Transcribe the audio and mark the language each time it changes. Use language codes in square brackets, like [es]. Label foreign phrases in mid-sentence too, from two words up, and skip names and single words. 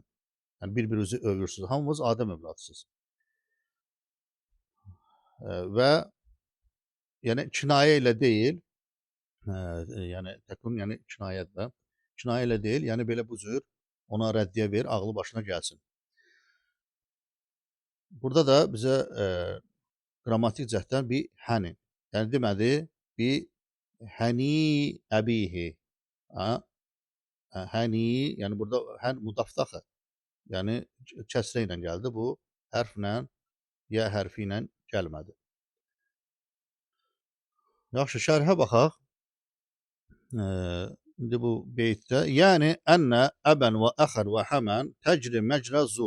[az] Yəni bir-birinizi övürsünüz. Hamımız Adəm övladısınız. Və yəni kinayə ilə deyil, yəni təkun yəni kinayədir. Kinayə ilə deyil, yəni belə bu cür ona rəddiyə ver, ağlı başına gəlsin. Burada da bizə qrammatik cəhddən bir hənin. Yəni demədi, bir [ar] هن أبيه. [az] Hani, yəni burada hän mudafdır axı. Yəni kəsrə ilə gəldi. Bu hərflə, yə hərfi ilə gəlmədi. Yaxşı, şərhə baxaq. İndi bu beytdə, yəni [ar] أنا أب و أخ و حم تجري مجرى ذو.